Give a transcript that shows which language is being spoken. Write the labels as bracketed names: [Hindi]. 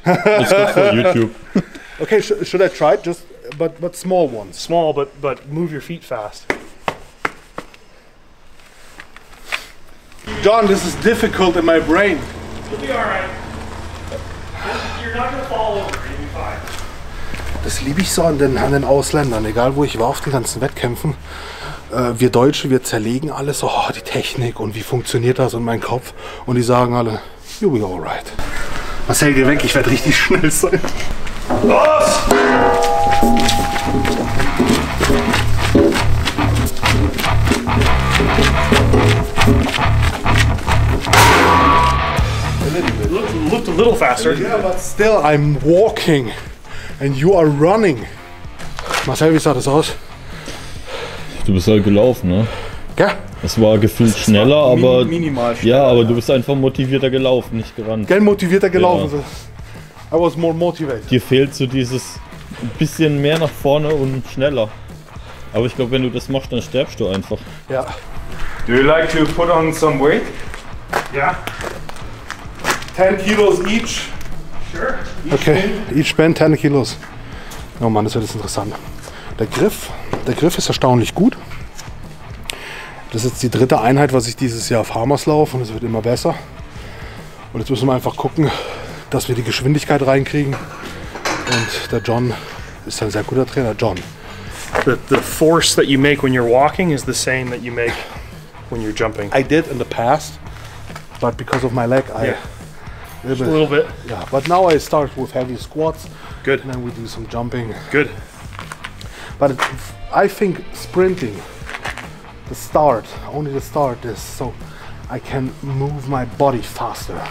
[English] It's good for YouTube. Okay, should I try it? Just but small ones. Small, but move your feet fast. John, this is difficult in my brain. You'll be all right. You're not gonna fall over. You'll be fine. [German] Das liebe ich so an den Ausländern, egal wo ich war auf den ganzen Wettkämpfen. Wir Deutsche, wir zerlegen alles so, die Technik und wie funktioniert das und mein Kopf. Und die sagen alle, [English] you'll be alright. [German] Marcel, geh weg, ich werde richtig schnell sein. Los! [English] Looked a little faster. Yeah, but still I'm walking and you are running. [German] Marcel, wie sah das aus? Du bist halt gelaufen, ne? Ja. Es war gefühlt schneller, aber minimal schneller. Ja, aber du bist einfach motivierter gelaufen, nicht gerannt. Gell, motivierter gelaufen. Ja. [English] I was more motivated. [German] Dir fehlt so dieses ein bisschen mehr nach vorne und schneller. Aber ich glaube, wenn du das machst, dann stirbst du einfach. Ja. [English] Do you like to put on some weight? Yeah. 10 kilos each. Sure. Okay, each band 10 kilos. [German] Oh Mann, das wird jetzt interessant. Der Griff ist erstaunlich gut. Das ist jetzt die dritte Einheit, was ich dieses Jahr Farmers laufe, und es wird immer besser. Und jetzt müssen wir einfach gucken, dass wir die Geschwindigkeit reinkriegen. Und der John ist ein sehr guter Trainer. John. [English] The force that you make when you're walking is the same that you make when you're jumping. I did in the past, but because of my leg, a little bit. Yeah, but now I start with heavy squats. Good. And then we do some jumping. Good. But I think sprinting, only the start is so I can move my body faster.